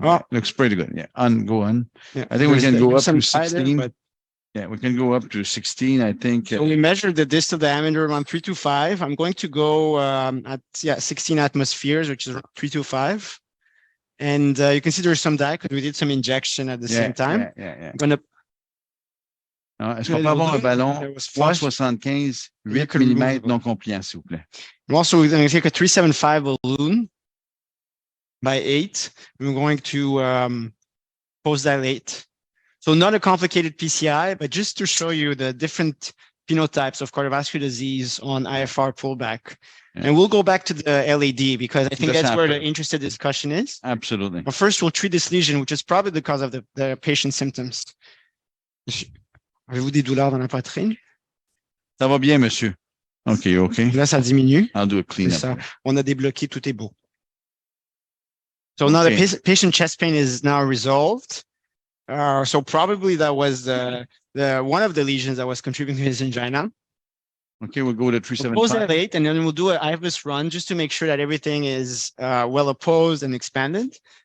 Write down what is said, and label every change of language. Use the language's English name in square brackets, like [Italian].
[English] Oh. Looks pretty good. Yeah, go on. Yeah. I think we can go up to 16. But yeah, we can go up to 16, I think. So we measured the distal diameter around 325. I'm going to go at 16 atmospheres, which is 325. And you can see there's some dye because we did some injection at the same time. I'm going to. [French] Est-ce qu'on peut avoir un ballon 375, 8 mm non compliant, s'il vous plaît? [English] I'm also going to take a 375 balloon by 8. I'm going to post-dilate. So not a complicated PCI, but just to show you the different phenotypes of cardiovascular disease on IFR pullback. Yeah. And we'll go back to the LAD because I think that's where the interested discussion is. Absolutely. But first, we'll treat this lesion, which is probably the cause of the patient's symptoms. [French] Avez-vous des douleurs dans la poitrine? Ça va bien, monsieur. OK. Là, ça diminue. [English] I'll do a cleanup. [French] On a débloqué, tout est beau. [English] So now the patient chest pain is now resolved. So probably that was the one of the lesions that was contributing to his angina. Okay, we'll go to 375. We'll pose dilate, and then we'll do an IVUS run just to make sure that everything is well opposed and expanded.